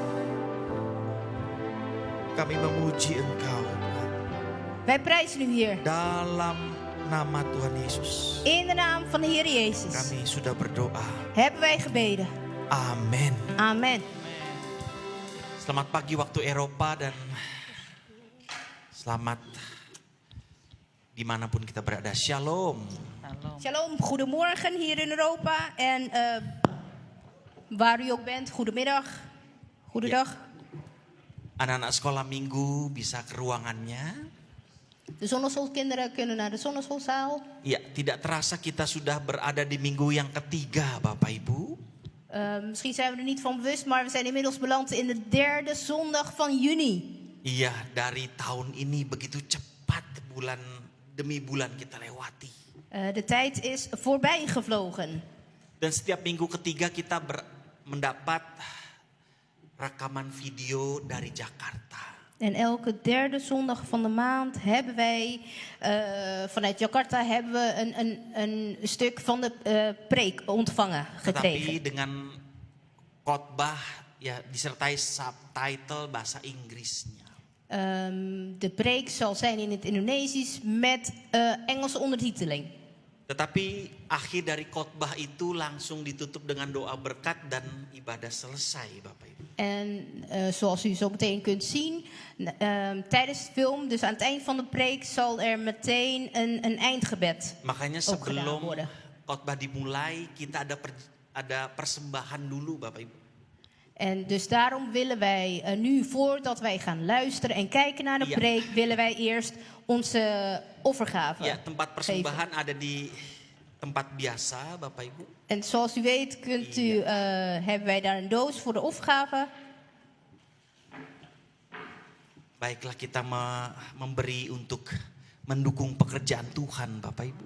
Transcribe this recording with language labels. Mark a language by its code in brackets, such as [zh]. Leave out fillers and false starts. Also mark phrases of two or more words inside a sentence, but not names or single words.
[id] Kami memuji Engkau Tuhan. [nl] Wij prijzen u, Heer. [id] Dalam nama Tuhan Yesus. [nl] In de naam van de Heer Jezus. [id] Kami sudah berdoa. [nl] Hebben wij gebeden. [id] Amin. [nl] Amen. [id] Selamat pagi waktu Eropa dan selamat dimanapun kita berada. Shalom. [nl] Shalom. Shalom, goedemorgen hier in Europa. En waar u ook bent, goedemiddag. Goedendag. [id] Anak-anak sekolah minggu bisa ke ruangannya. [nl] De zonneschoolkinderen kunnen naar de zonneschoolzaal. [id] Ya, tidak terasa kita sudah berada di minggu yang ketiga, Bapak Ibu. [nl] Misschien zijn we er niet van bewust, maar we zijn inmiddels beland in de derde zondag van juni. [id] Iya, dari tahun ini begitu cepat bulan demi bulan kita lewati. [nl] De tijd is voorbij gevlogen. [id] Dan setiap minggu ketiga kita mendapat rekaman video dari Jakarta. [nl] En elke derde zondag van de maand hebben wij vanuit Jakarta hebben we een stuk van de preek ontvangen gekregen. [id] Tetapi dengan khotbah ya disertai subtitle bahasa Inggrisnya. [nl] De preek zal zijn in het Indonesisch met Engelse ondertiteling. [id] Tetapi akhir dari khotbah itu langsung ditutup dengan doa berkat dan ibadah selesai, Bapak Ibu. [nl] En zoals u zo meteen kunt zien, tijdens de film, dus aan het eind van de preek, zal er meteen een eindgebed [id] Makanya [nl] ook gedaan [id] sebelum [nl] worden. [id] khotbah dimulai kita ada persembahan dulu, Bapak Ibu. [nl] En dus daarom willen wij nu, voordat wij gaan luisteren en kijken naar de Ja. preek, willen wij eerst onze offergave [id] Ya, tempat [nl] geven. [id] persembahan ada di tempat biasa, Bapak Ibu. [nl] En zoals u weet hebben wij daar een doos voor de offergave. [id] Baiklah kita memberi untuk mendukung pekerjaan Tuhan, Bapak Ibu.